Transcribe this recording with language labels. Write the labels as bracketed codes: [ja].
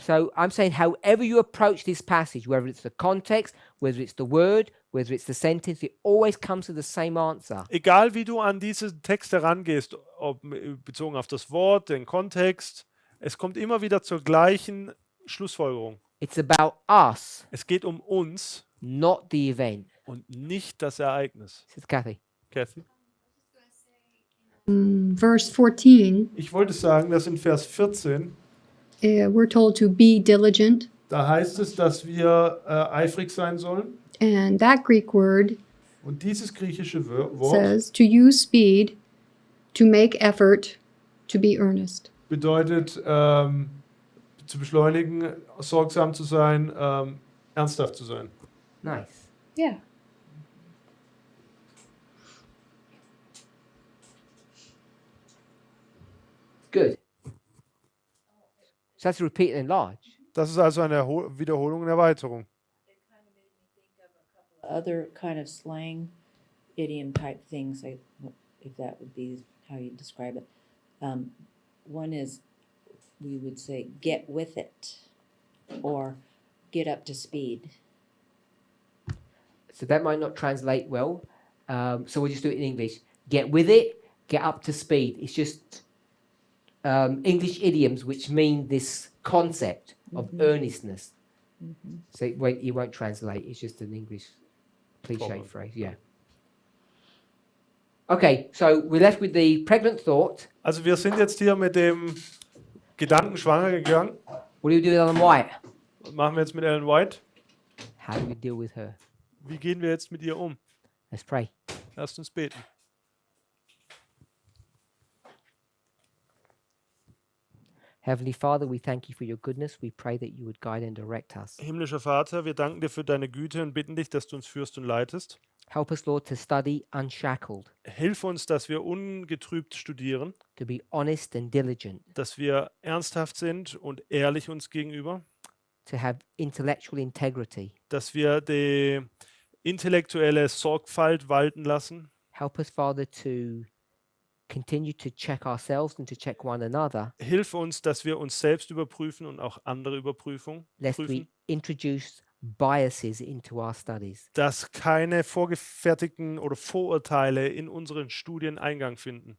[en] So I'm saying, however you approach this passage, whether it's the context, whether it's the word, whether it's the sentence, it always comes to the same answer. [de] Egal wie du an diese Texte rangehst, ob bezogen auf das Wort, den Kontext, es kommt immer wieder zur gleichen Schlussfolgerung. [en] It's about us, [de] Es geht um uns [en] not the event. [de] und nicht das Ereignis. [en] This is Kathy. Kathy? Verse 14, [de] Ich wollte sagen, dass in Vers 14, [en] we're told to be diligent. [de] da heißt es, dass wir eifrig sein sollen. [en] And that Greek word [de] Und dieses griechische Wort [en] says to use speed, to make effort, to be earnest. [de] bedeutet, zu beschleunigen, sorgsam zu sein, ernsthaft zu sein. [en] Nice. Yeah. Good. So that's repeat and enlarge. [de] Das ist also eine Wiederholung und Erweiterung. [en] Other kind of slang, idiom type things, if that would be how you describe it. One is, we would say, get with it, or get up to speed. So that might not translate well. So we'll just do it in English. Get with it, get up to speed. It's just English idioms which mean this concept of earnestness. So it won't translate. It's just an English cliche Problem. phrase. Yeah. Okay, so we're left with the pregnant thought. [de] Also wir sind jetzt hier mit dem Gedanken schwanger gegangen. [en] What do we do with Ellen White? [de] Was machen wir jetzt mit Ellen White? [en] How do we deal with her? [de] Wie gehen wir jetzt mit ihr um? [en] Let's pray. [de] Lasst uns beten. [en] Heavenly Father, we thank you for your goodness. We pray that you would guide and direct us. [de] Himmlischer Vater, wir danken dir für deine Güte und bitten dich, dass du uns führst und leitest. [en] Help us, Lord, to study unshackled, [de] Hilf uns, dass wir ungetrübt studieren, [en] to be honest and diligent, [de] dass wir ernsthaft sind und ehrlich uns gegenüber, [en] to have intellectual integrity. [de] dass wir die intellektuelle Sorgfalt walten lassen. [en] Help us, Father, to continue to check ourselves and to check one another, [de] Hilf uns, dass wir uns selbst überprüfen und auch andere prüfen, [en] lest we introduce biases into our studies. [de] dass keine vorgefertigten oder Vorurteile in unseren Studien Eingang finden.